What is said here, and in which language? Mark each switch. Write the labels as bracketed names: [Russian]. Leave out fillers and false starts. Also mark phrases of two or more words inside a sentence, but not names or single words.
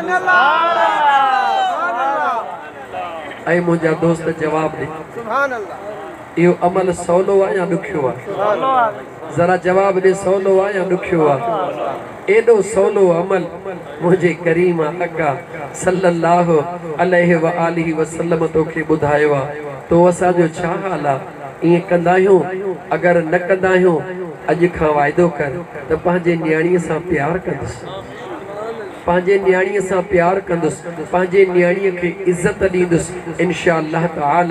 [Sindhi] ऐं मुंहिंजा दोस्त जवाब ॾे [Arabic] سبحان الله [Sindhi] इहो अमल सवलो आहे या ॾुखियो आहे जरा जवाब ॾे सवलो आहे या ॾुखियो आहे एॾो सवलो अमल मुझे करीम आका [Arabic] صلى الله عليه وآله وسلم [Sindhi] तोखे ॿुधायो आहे तो असांजो छा हाल आहे ईअं कंदा आहियूं अगरि न कंदा आहियूं अॼु खां वाइदो कर त पंहिंजे न्याणीअ सां प्यार कंदुसि पंहिंजे न्याणीअ सां प्यार कंदुसि, पंहिंजे न्याणीअ खे इज़त ॾींदुसि [Arabic] إن شاء الله تعالى.